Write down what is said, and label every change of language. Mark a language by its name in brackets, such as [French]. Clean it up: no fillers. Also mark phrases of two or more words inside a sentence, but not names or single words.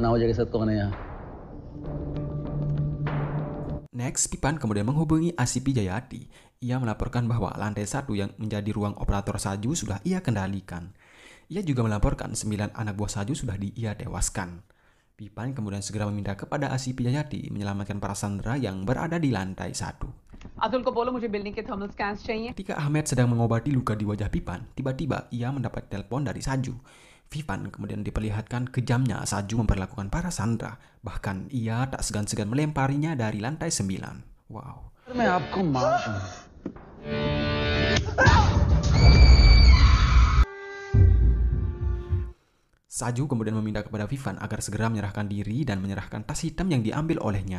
[Indonesian] Next, Pipan kemudian menghubungi Asipi Jayati. Ia melaporkan bahwa lantai 1 yang menjadi ruang operator Saju sudah ia kendalikan. Ia juga melaporkan 9 anak buah Saju sudah ia tewaskan. Pipan kemudian segera meminta kepada Asipi Jayati menyelamatkan para Sandra yang berada di lantai 1. [Hindi] अतुल को बोलो मुझे बिल्डिंग के [English] thermal scans [Hindi] चाहिए. [Indonesian] Ketika Ahmed sedang mengobati luka di wajah Pipan, tiba-tiba ia mendapat telepon dari Saju. Pipan kemudian diperlihatkan kejamnya Saju memperlakukan para Sandra. Bahkan ia tak segan-segan melemparinya dari lantai 9. Wow. Saju kemudian meminta kepada Vivan agar segera menyerahkan diri dan menyerahkan tas hitam yang diambil olehnya.